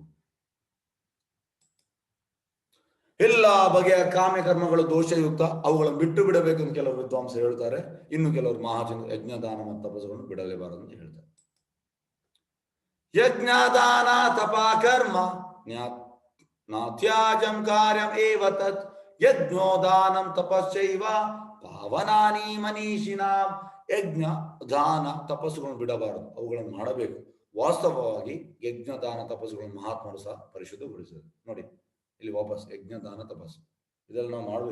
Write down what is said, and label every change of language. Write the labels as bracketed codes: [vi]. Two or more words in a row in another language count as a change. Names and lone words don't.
[kn] ಎಲ್ಲ ಬಗೆಯ ಕಾಮ್ಯ ಕರ್ಮಗಳು ದೋಷಯುಕ್ತ, ಅವುಗಳನ್ನು ಬಿಟ್ಟು ಬಿಡಬೇಕು ಅಂತ ಕೆಲವರು ವಿದ್ವಾಂಸರು ಹೇಳ್ತಾರೆ. ಇನ್ನು ಕೆಲವರು ಮಹಾಜನ ಯಜ್ಞದಾನ ಮತ್ತು ತಪಸ್ಸುಗಳನ್ನು ಬಿಡಲೇಬಾರದು ಅಂತ ಹೇಳ್ತಾರೆ. [sa] ಯಜ್ಞದಾನ ತಪಕರ್ಮ ನಾತ್ಯಾಜಂ ಕಾರ್ಯಂ ಏವ ತತ್ ಯಜ್ಞೋದಾನಂ ತಪಶ್ಚೈವ ಪಾವನಾನಿ ಮನೀಷಿನಾಂ. [kn] ಯಜ್ಞ ದಾನ ತಪಸ್ಸುಗಳನ್ನು ಬಿಡಬಾರದು, ಅವುಗಳನ್ನು ಮಾಡಬೇಕು. ವಾಸ್ತವವಾಗಿ ಯಜ್ಞ ದಾನ ತಪಸ್ಸುಗಳನ್ನು ಮಹಾತ್ಮರು ಸಹ ಪರಿಶುದ್ಧಗೊಳಿಸಿದರು. ನೋಡಿ, ಇಲ್ಲಿ ವಾಪಸ್ ಯಜ್ಞ ದಾನ ತಪಸ್ಸು ಇದೆಲ್ಲ ನಾವು ಮಾಡ್ಬೇಕು.